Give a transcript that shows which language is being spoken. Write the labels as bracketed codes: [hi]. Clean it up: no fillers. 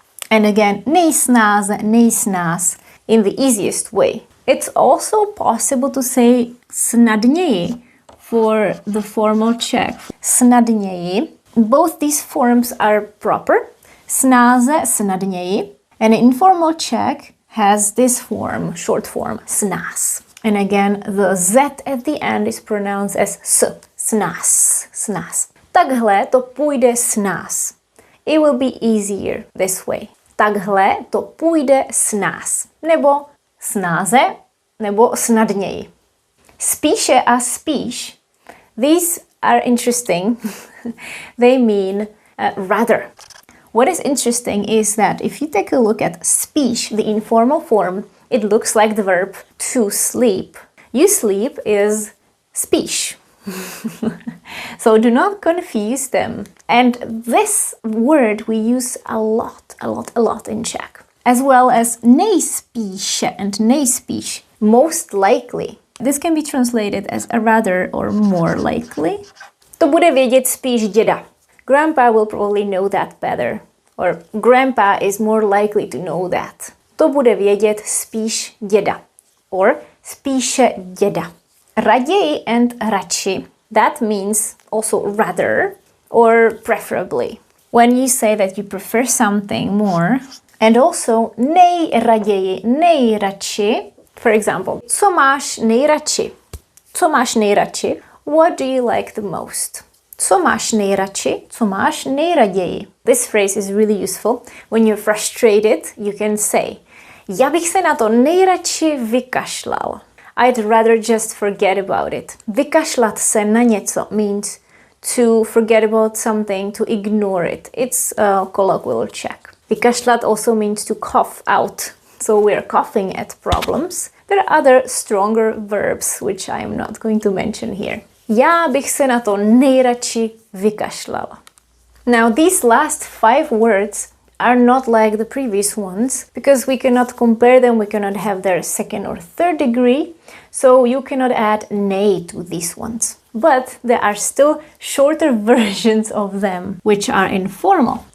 [en] And again, nejsnáze, nejsnáz, in the easiest way. It's also possible to say snadněji for the formal Czech. Snadněji. Both these forms are proper. Snáze, snadněji. And informal Czech has this form, short form, snáz. And again, the Z at the end is pronounced as S. [cs] Snáz, snáz. Takhle to půjde snáz. [en] It will be easier this way. [cs] Takhle to půjde snáz. Nebo snáze, nebo snadněji. [en] Spíše a spíš. These are interesting. They mean rather. What is interesting is that if you take a look at spíš, the informal form, it looks like the verb to sleep. You sleep is spíš. So do not confuse them. And this word we use a lot in Czech. As well as nejspíše and nejspíš, most likely. This can be translated as a rather or more likely. To bude vědět spíš děda. Grandpa will probably know that better. Or grandpa is more likely to know that. To bude vědět spíš děda. [cs] Or spíše děda. Raději and radši. [en] That means also rather or preferably. When you say that you prefer something more. And also nejraději, nejradši. [cs] For example, co máš nejradši? Co máš nejradši? [en] What do you like the most? Co máš nejradši? Co máš nejraději? This phrase is really useful. When you're frustrated, you can say, já bych se na to nejradši vykašlal. I'd rather just forget about it. Vykašlat se na něco means to forget about something, to ignore it. It's a colloquial Czech. Vykašlat also means to cough out. So we're coughing at problems. There are other stronger verbs, which I'm not going to mention here. [cs] Já bych se na to nejradši vykašlala. [en] Now these last 5 words are not like the previous ones because we cannot compare them, we cannot have their second or third degree, so you cannot add nej to these ones. But there are still shorter versions of them, which are informal.